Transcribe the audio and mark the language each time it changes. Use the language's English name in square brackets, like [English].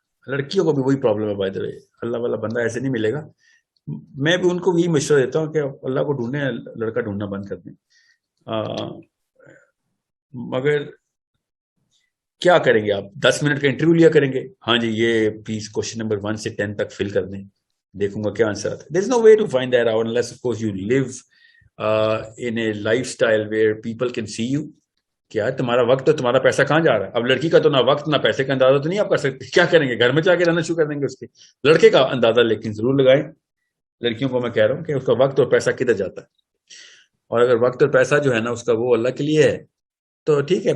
[Urdu] لڑکیوں کو بھی وہی پرابلم ہے [English] By the way. [Urdu] اللہ والا بندہ ایسے نہیں ملے گا. میں بھی ان کو یہی مشورہ دیتا ہوں کہ اللہ کو ڈھونڈیں، لڑکا ڈھونڈنا بند کر دیں. مگر کیا کریں گے آپ؟ 10 منٹ کا انٹرویو لیا کریں گے. ہاں جی یہ پلیز کوشچن نمبر 1 سے 10 تک فل کر دیں، دیکھوں گا کیا آنسر آتا ہے. [English] There is no way to find that out unless of course you live in a lifestyle where people can see you. [Urdu] کیا تمہارا وقت اور تمہارا پیسہ کہاں جا رہا ہے؟ اب لڑکی کا تو نہ وقت نہ پیسے کا اندازہ تو نہیں آپ کر سکتے. کیا کریں گے؟ گھر میں جا کے رہنا شروع کر دیں گے اس کے. لڑکے کا اندازہ لیکن ضرور لگائیں. لڑکیوں کو میں کہہ رہا ہوں کہ اس کا وقت اور پیسہ کدھر جاتا ہے. اور اگر وقت اور پیسہ جو ہے نا اس کا وہ اللہ کے لیے ہے تو ٹھیک ہے.